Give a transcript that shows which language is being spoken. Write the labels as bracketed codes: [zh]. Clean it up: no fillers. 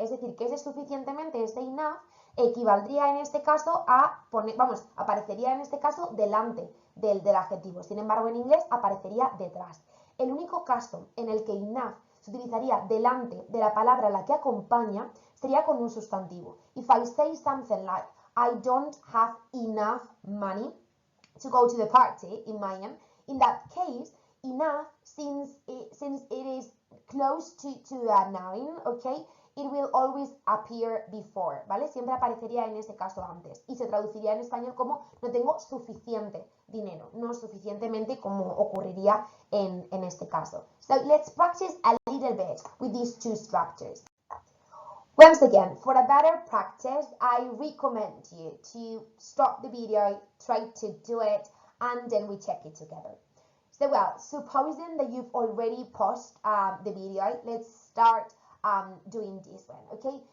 [es] Es decir, que ese suficientemente, ese enough, equivaldría en este caso a poner, aparecería en este caso delante del adjetivo. Sin embargo, en inglés aparecería detrás. El único caso en el que enough se utilizaría delante de la palabra a la que acompaña sería con un sustantivo. [en] If I say something like I don't have enough money to go to the party, imagine. In that case, enough, since it is close to a noun, okay, it will always appear before, ¿vale? [es] Siempre aparecería en ese caso antes y se traduciría en español como no tengo suficiente dinero, no suficientemente como ocurriría en este caso. [en] So let's practice a little bit with these two structures. Once again, for a better practice, I recommend you to stop the video, try to do it, and then we check it together. So, well, supposing that you've already paused the video, let's start doing this one, okay?